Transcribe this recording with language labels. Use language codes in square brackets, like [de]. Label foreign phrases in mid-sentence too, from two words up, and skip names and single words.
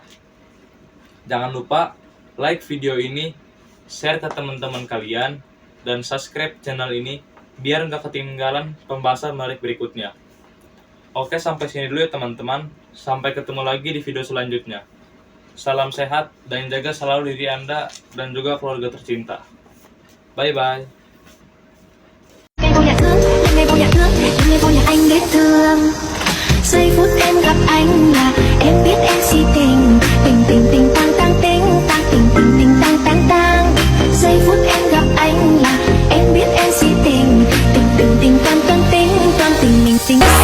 [id] Jangan lupa like video ini, share ke teman-teman kalian, dan [en] subscribe channel [id] ini biar nggak ketinggalan pembahasan menarik berikutnya. Oke, sampai sini dulu ya teman-teman. Sampai ketemu lagi di video selanjutnya. Salam sehat dan jaga selalu diri Anda dan juga keluarga tercinta. [en] Bye-bye. [vi] Ngày vô nhà thương, ngày vô nhà anh biết thương. Giây phút em gặp anh là em biết em si tình, tình tình tình tang tang tình, tang tình tình tình tang tang tang. Giây phút em gặp anh là em biết em si tình, tình tình tình tang tang tình, tang tình mình tình.